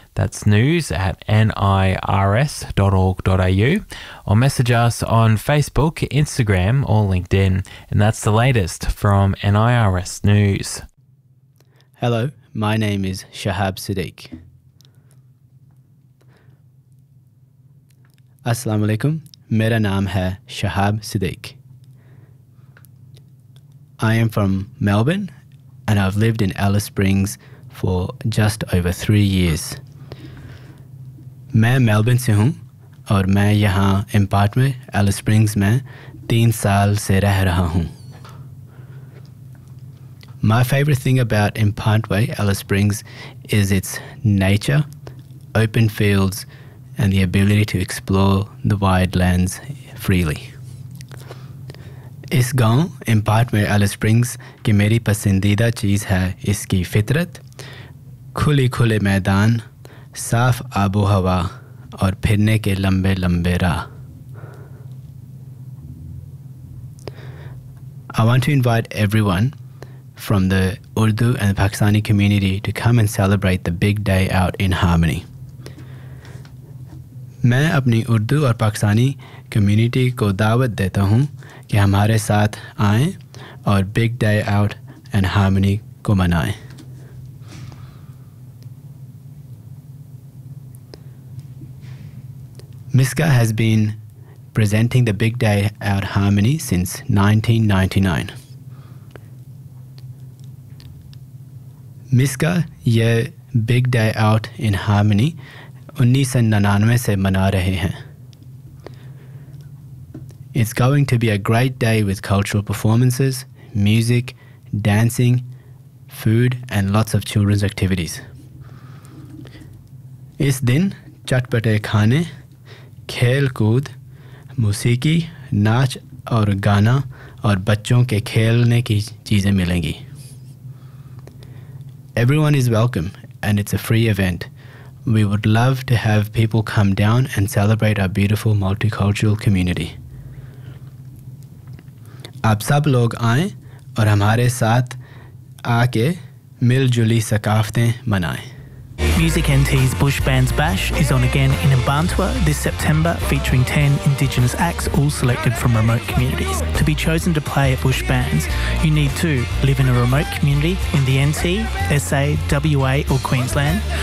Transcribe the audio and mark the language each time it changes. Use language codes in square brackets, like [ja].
[en] That's news@nirs.org.au, or message us on Facebook, Instagram, or LinkedIn. And that's the latest from NIRS News. Hello, my name is Shahab Sadiq. [ar] Assalamu alaikum. [ur] میرا نام ہے شہاب صدیق. [en] I am from Melbourne and I've lived in Alice Springs for just over 3 years. [ur] میں Melbourne سے ہوں اور میں یہاں empire میں ایلس اسپرنگز میں 3 سال سے رہ رہا ہوں. [en] My favorite thing about Empire Alice Springs is its nature, open fields, and the ability to explore the wide lands freely. [ur] اس گاؤں ایمپائر ایلس اسپرنگز کی میری پسندیدہ چیز ہے اسکی فطرت، کھلے کھلے میدان، صاف آب و ہوا اور پھرنے کے لمبے لمبے راہ. [en] I want to invite everyone from the Urdu and the Pakistani community to come and celebrate the big day out in harmony. [ur] میں اپنی اردو اور پاکستانی community کو دعوت دیتا ہوں کہ ہمارے ساتھ آئے اور big day out and harmony کو منائے. [en] MISCA has been presenting the Big Day Out Harmony since 1999. [ur] MISCA, یہ Big Day Out in Harmony, 1999 سے منا رہے ہیں. [en] It's going to be a great day with cultural performances, music, dancing, food, and lots of children's activities. [ur] اس دن چٹپٹے کھانے، کھیل کود، موسیقی، ناچ اور گانا اور بچوں کے کھیلنے کی چیزیں ملیں گی. [en] Everyone is welcome and it's a free event. We would love to have people come down and celebrate our beautiful multicultural community. [ur] آپ سب لوگ آئیں اور ہمارے ساتھ آکے مل جلی ثقافت منائے. [en] Music NT's Bush Bands Bash is on again in Mbantwa this September, featuring 10 Indigenous acts, all selected from remote communities. To be chosen to play at Bush Bands, you need to live in a remote community in the NT, SA, WA or Queensland.